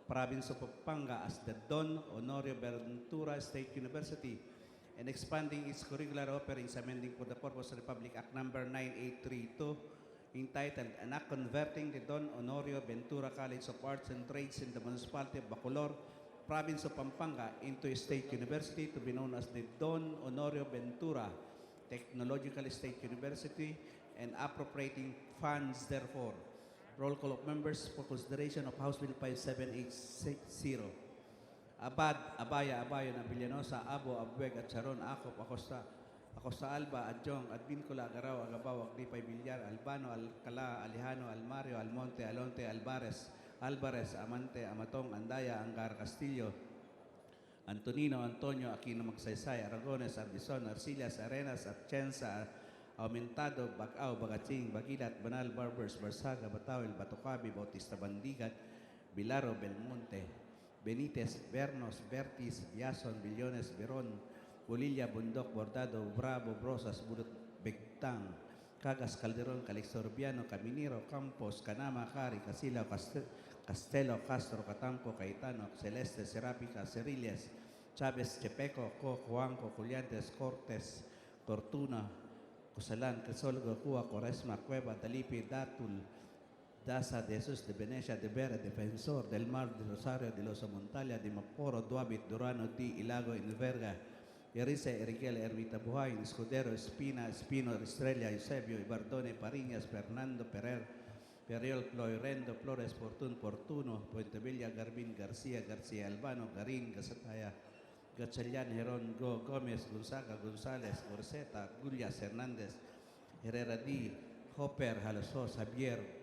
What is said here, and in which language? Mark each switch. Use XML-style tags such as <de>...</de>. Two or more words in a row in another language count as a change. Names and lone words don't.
<en>of Pampanga as the Don Honorio Ventura State University and expanding its curricular offerings, amending for the purpose of Republic Act number 9832, entitled An Act Converting the Don Honorio Ventura College of Arts and Trades in the municipality of Bacolor, province of Pampanga into a state university to be known as the Don Honorio Ventura Technological State University and appropriating funds therefore. Roll call of members for consideration of House Bill 5780. Abad, Abaya, Nabilianosa, Abo, Abueg, at Charon, Acop, Acosta Alba, Adjong, Advincula, Agaraw, Agabaw, Aglipay, Villar, Albano, Alcala, Alejano, Almario, Almonte, Alonte, Alvarez, Amante, Amatong, Andaya, Angar, Castillo, Antonino, Antonio, Aquino, Magsaysay, Aragones, Arbizon, Arcillas, Arenas, Atienza, Aumentado, Bacao, Bagating, Bagilat, Banal, Barbers, Barsaga, Batawil, Batocabi, Bautista Bandigat, Bilaro, Belmonte, Benitez, Bernos, Bertis, Yason, Billones, Veron, Bolilla, Bundok, Bordado, Bravo, Brosas, Budot, Begtang, Cagas, Calderon, Calixorbiano, Caminero, Campos, Canama, Cari, Casila, Castelo, Castro, Catampo, Caetano, Celeste, Serápica, Cerillas, Chávez, Chepeco, Juanco, Juliantes, Cortes, Tortuna, Cosalan, Quezolgo, Cua, Quaresma, Cueva, Dalipi, Datul, Daza, de Jesús, de Venecia, de Vera, Defensor, del Mar, de Rosario, de los Montalia, de Maporo, Duabit, Durano, Di, Ilago, Inverga, Erice, Erigel, Ermita Buhain, Escudero, Espino, Estrella, Eusebio, Ibardone, Pariñas, Fernando, Periol, Florendo, Flores, Portuno, Puentevilla, Garbin, García, Albano, Garin, Gasataya, Gatchalian, Heron, Gómez, Gonzaga, González, Gorseta, Gullias, Hernández, Herrera D, Hopper, Halasos, Javier,</en>